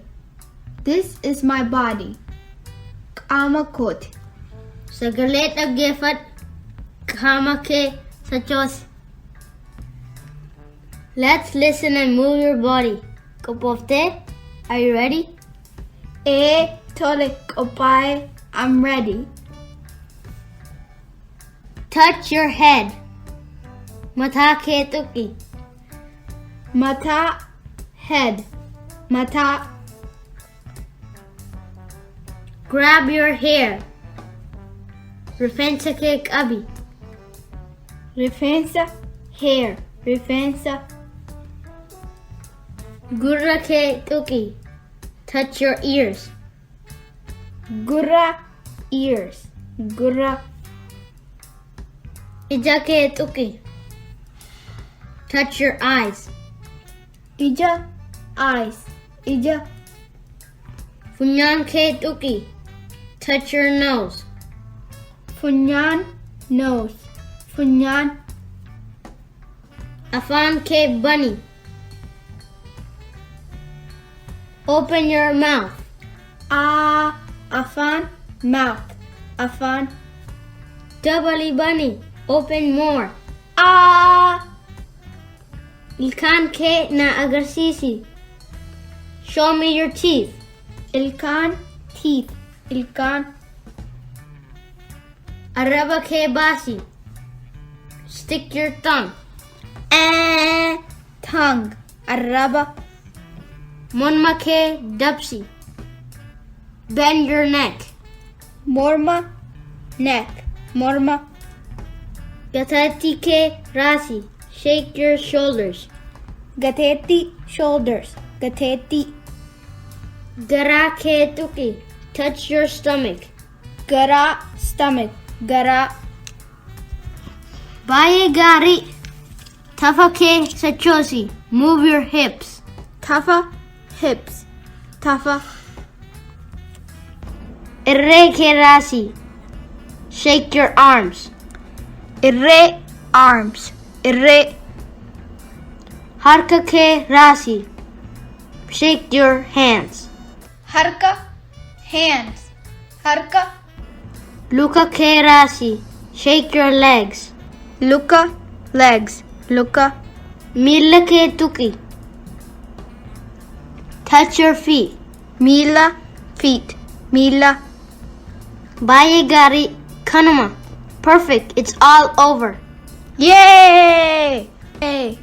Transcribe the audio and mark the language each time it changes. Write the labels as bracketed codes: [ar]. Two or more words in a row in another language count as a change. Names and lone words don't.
[en] This is my body. [om] Qaama kooti. Sagalee dhaggeeffadhu. Qaama kee sochoosi. [en] Let's listen and move your body. Qophooftee? Are you ready? [om] Tole qophaa'e. [en] I'm ready. Touch your head. [om] Mataa kee tuqi. Mataa, head. Mataa. [en] Grab your hair. [om] Rifeensa kee qabi. Rifeensa, hair. Rifeensa. Gurra kee tuqi. [en] Touch your ears. [om] Gurra, ears. Gurra. Ija kee tuqi. [en] Touch your eyes. [om] Ija, eyes. Ija. Funyaan kee tuqi. [en] Touch your nose. [om] Funyaan, nose. Funyaan. Afaan kee bani. [en] Open your mouth. [om] Afaan, mouth. Afaan. Dabali bani. [en] Open more. [om] Ilkaan kee na agarsiisi. [en] Show me your teeth. [om] Ilkaan, teeth. Ilkaan. Arraba kee baasi. [en] Stick your tongue. Tongue. [om] Arraba. Morma kee dabsi. [en] Bend your neck. [om] Morma, neck. Morma. Gateetti kee raasi. [en] Shake your shoulders. [om] Gateetti, shoulders. Gateetti. Garaa kee tuqi. [en] Touch your stomach. [om] Garaa, stomach. Garaa. Baay'ee gaarii. Tafa kee sochoosi. [en] Move your hips. [om] Tafa, hips. Tafa. Irree kee raasi. [en] Shake your arms. [om] Irree, arms. Irree. Harka kee raasi. [en] Shake your hands. [om] Harka, hands. Harka. Luka kee raasi. [en] Shake your legs. [om] Luka, legs. Luka. Miila kee tuqi. [en] Touch your feet. [om] Miila, feet. Miila. Baay'ee gaarii. Kanuma. [en] Perfect. It's all over. Yay! Yay!